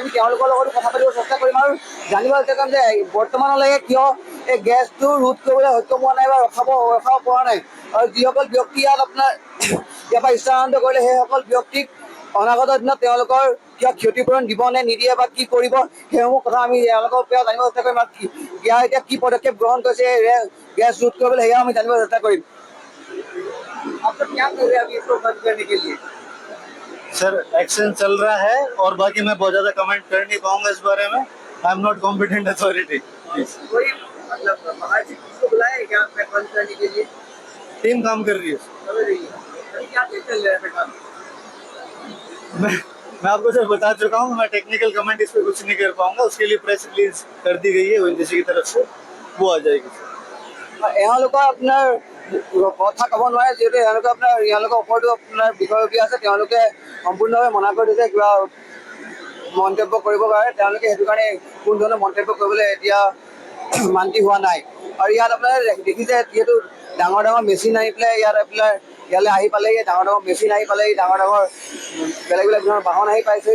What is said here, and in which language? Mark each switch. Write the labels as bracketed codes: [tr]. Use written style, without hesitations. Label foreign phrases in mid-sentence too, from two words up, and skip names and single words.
[as] আমি তেওঁলোকৰ লগতো কথা পাতিব চেষ্টা কৰিম আৰু জানিব চেষ্টা কৰিম যে বৰ্তমানলৈকে কিয় এই গেছটো ৰোধ কৰিবলৈ সক্ষম হোৱা নাই বা ৰখাব পৰা নাই আৰু যিসকল ব্যক্তি ইয়াত আপোনাৰ ইয়াৰ পৰা স্থানান্তৰ কৰিলে সেইসকল ব্যক্তিক অনাগত দিনত তেওঁলোকৰ কিয় ক্ষতিপূৰণ দিব নে নিদিয়ে বা কি কৰিব সেইসমূহ কথা আমি তেওঁলোকৰ পৰা জানিব চেষ্টা কৰিম আৰু ইয়াৰ এতিয়া কি পদক্ষেপ গ্ৰহণ কৰিছে গেছ ৰোধ কৰিবলৈ সেয়াও আমি জানিব চেষ্টা কৰিম। [hi] सर एक्शन चल रहा है और बाकी मैं बहुत ज्यादा कमेंट कर नहीं पाऊंगा इस बारे में। [en] I am not competent authority. [hi] टीम काम कर रही है। मैं आपको सर बता चुका हूँ, मैं [en] technical comment [hi] इस पर कुछ नहीं कर पाऊंगा। उसके लिए [en] press release [hi] कर दी गई है ONGC की तरफ से, वो आ जाएगी। [as] এওঁলোকৰ আপোনাৰ কথা ক'ব নোৱাৰে যিহেতু এওঁলোকৰ ওপৰতো আপোনাৰ বিষয়ববীয়া আছে, তেওঁলোকে সম্পূৰ্ণভাৱে মনা কৰি দিছে কিবা মন্তব্য কৰিবৰ কাৰণে। তেওঁলোকে সেইটো কাৰণে কোনো ধৰণৰ মন্তব্য কৰিবলৈ এতিয়া মান্তি হোৱা নাই আৰু ইয়াত আপোনাৰ দেখিছে যিহেতু ডাঙৰ মেচিন আহি পেলাই ইয়ালৈ আহি পালেহি, ডাঙৰ মেচিন আহি পালেহি, ডাঙৰ বেলেগ ধৰণৰ বাহন আহি পাইছে।